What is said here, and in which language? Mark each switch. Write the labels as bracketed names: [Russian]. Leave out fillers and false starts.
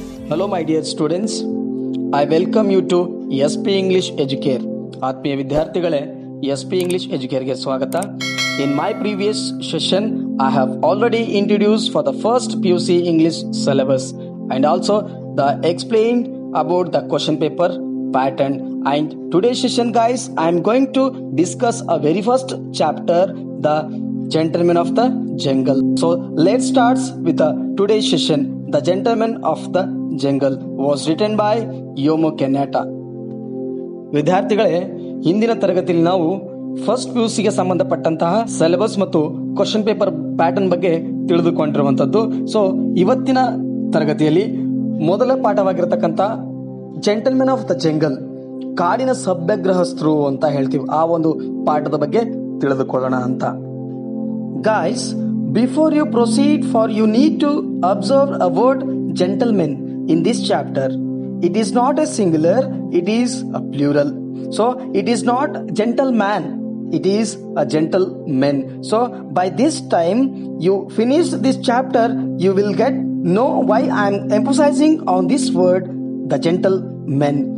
[English] Hello my dear students, I welcome you to SP English Educare. [Kannada] ಆತ್ಮೀಯ ವಿದ್ಯಾರ್ಥಿಗಳೇ, SP English Educare ಗೆ ಸ್ವಾಗತ. [English] In my previous session, I have already introduced for the first PUC English syllabus and also the explained about the question paper pattern. And today's session, guys, I am going to discuss a very first chapter, the Gentleman of the Jungle. So let's start with the today's session. The Gentleman of the Jungle was written by Jomo Kenyatta. [Kannada] ವಿದ್ಯಾರ್ಥಿಗಳೇ, ಹಿಂದಿನ ತರಗತಿಯಲ್ಲಿ ನಾವು first PUCಗೆ ಸಂಬಂಧಪಟ್ಟಂತಹ syllabus ಮತ್ತು question paper pattern ಬಗ್ಗೆ ತಿಳಿದುಕೊಂಡಿರುವಂತದ್ದು. So ಇವತ್ತಿನ ತರಗತಿಯಲ್ಲಿ ಮೊದಲ ಪಾಠವಾಗಿರತಕ್ಕಂತ ಜೆಂಟಲ್ಮೆನ್ ಆಫ್ ದ ಜಂಗಲ್, ಕಾಡಿನ ಸಭ್ಯಗ್ರಹಸ್ಥರು ಅಂತ ಹೇಳ್ತೀವಿ, ಆ ಒಂದು ಪಾಠದ ಬಗ್ಗೆ ತಿಳಿದುಕೊಳ್ಳೋಣ ಅಂತ. [English] Guys, before you proceed, you need to observe a word gentleman in this chapter. It is not a singular, it is a plural. So it is not gentleman, it is a gentleman. So by this time you finish this chapter, you will know why I am emphasizing on this word, the gentleman.